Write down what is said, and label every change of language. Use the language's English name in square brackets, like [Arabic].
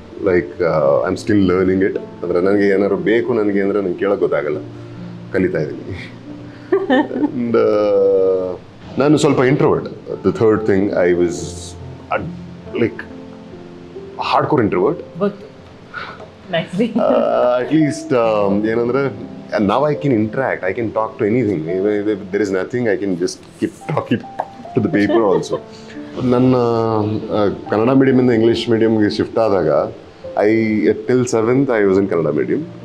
[English] Like I am still learning it. [Kannada] ಅಂದರೆ ನನಗೆ ಏನಾದ್ರು ಬೇಕು ನನಗೆ ಅಂದರೆ ನಂಗೆ ಕೇಳೋಕೆ ಗೊತ್ತಾಗಲ್ಲ, ಕಲಿತಾ ಇದ್ದೀನಿ. ಆ್ಯಂಡ್ ನಾನು ಸ್ವಲ್ಪ introvert. [English] The third thing, I was like hardcore introvert. Nicely. At least ಏನಂದ್ರೆ and now I can interact, I can talk to anything. If there is nothing, I can just keep talking to the paper also. [Kannada] ನನ್ನ Kannada ಮೀಡಿಯಮಿಂದ English ಮೀಡಿಯಮ್ಗೆ shift ಆದಾಗ [English] till 7th I was in Kannada medium.